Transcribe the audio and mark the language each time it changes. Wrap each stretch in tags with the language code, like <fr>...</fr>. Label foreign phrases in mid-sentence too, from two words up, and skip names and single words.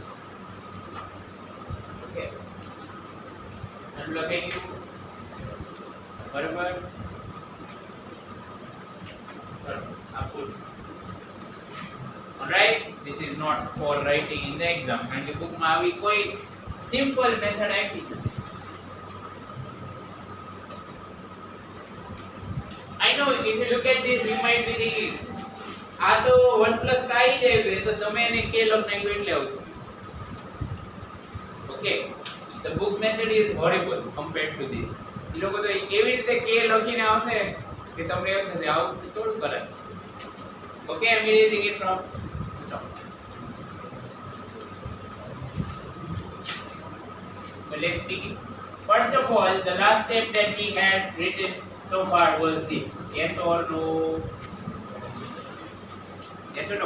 <en>Okay. And look at you.</en> <gu>Barabar.</gu> <en>Alright, this is not for writing in the exam. And the book</en> <gu>માં આવી કોઈ</gu> <en>simple method</en> <gu>આપી છે.</gu> <en>I know if you look at this you might be thinking</en> <gu>આ તો 1 plus કાઈ જાય તો તમે એને k લખ નાખ્યું એટલે આવશે.</gu> <en>Okay, the book method is horrible compared to this.</en> <gu>એ લોકો તો કેવી રીતે k લખીને આવશે કે તમને એવું થશે આવું થોડું કરાય.</gu> <en>Okay, I'm erasing it from top. So let's begin. First of all, the last step that we had written so far was this. Yes or no? Yes or no?</en>